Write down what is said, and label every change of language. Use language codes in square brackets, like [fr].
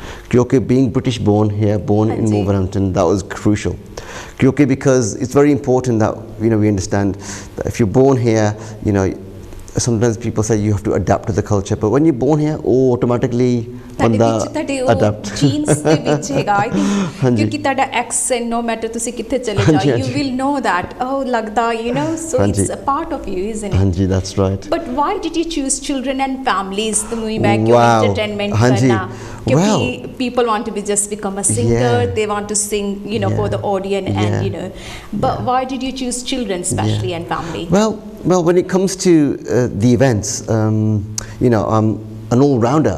[hi] Kyunki [en] being British born here, born in Wolverhampton, that was crucial. [hi] Kyunki [en] because it's very important that, you know, we understand that if you're born here, you know, sometimes people say you have to adapt to the culture, but when you're born here, automatically [pa] ਬੰਦਾ adapt jeans ਦੇ ਵਿੱਚ ਹੈਗਾ I think, ਕਿਉਂਕਿ ਤੁਹਾਡਾ accent ਨੋ matter ਤੁਸੀਂ ਕਿੱਥੇ ਚਲੇ ਜਾਓ, [en] you will know that, oh [pa] ਲੱਗਦਾ, [en] you know, so it's a part of you, isn't it? ਹਾਂਜੀ, that's right. But why did you choose children and families to move back your entertainment ਕਰਨਾ? Because people want to just become a singer, they want to sing, you know, for the audience, and you know, but why did you choose children especially and family? Well, when it comes to the events, you know, an all-rounder.